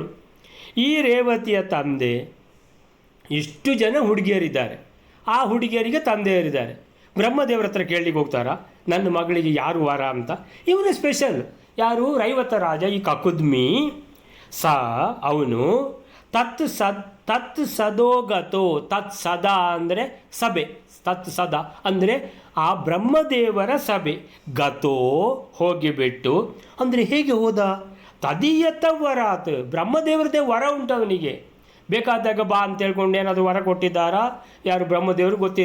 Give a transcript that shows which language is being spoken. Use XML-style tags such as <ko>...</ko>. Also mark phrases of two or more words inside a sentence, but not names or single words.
<kn>ಈ ರೇವತಿಯ ತಂದೆ ಇಷ್ಟು ಜನ ಹುಡುಗಿಯರಿದ್ದಾರೆ. ಆ ಹುಡುಗಿಯರಿಗೆ ತಂದೆಯರಿದ್ದಾರೆ. ಬ್ರಹ್ಮದೇವರ ಹತ್ರ ಕೇಳಲಿಕ್ಕೆ ಹೋಗ್ತಾರಾ ನನ್ನ ಮಗಳಿಗೆ ಯಾರು ವರ ಅಂತ? ಇವನು ಸ್ಪೆಷಲ್. ಯಾರು? ರೈವತ ರಾಜ ಈ ಕಕುದ್ಮಿ.</kn> <sa>ಅವನು ತತ್ ಸದೋಗತೋ. ತತ್ ಸದಾ</sa> <kn>ಅಂದರೆ ಸಭೆ.</kn> <sa>ತತ್ ಸದಾ</sa> <kn>ಅಂದರೆ ಆ ಬ್ರಹ್ಮದೇವರ ಸಭೆ. ಗತೋ ಹೋಗಿಬಿಟ್ಟು ಅಂದರೆ ಹೇಗೆ ಹೋದ?</kn> <sa>ತದೀಯತ ವರಾತ್.</sa> <kn>ಬ್ರಹ್ಮದೇವರದೇ ವರ ಉಂಟು ಅವನಿಗೆ. ಬೇಕಾದಾಗ ಬಾ ಅಂತ ಹೇಳ್ಕೊಂಡು ಏನಾದರೂ ವರ ಕೊಟ್ಟಿದ್ದಾರಾ ಯಾರು ಬ್ರಹ್ಮದೇವರು ಗೊತ್ತಿಲ್ಲ.</kn>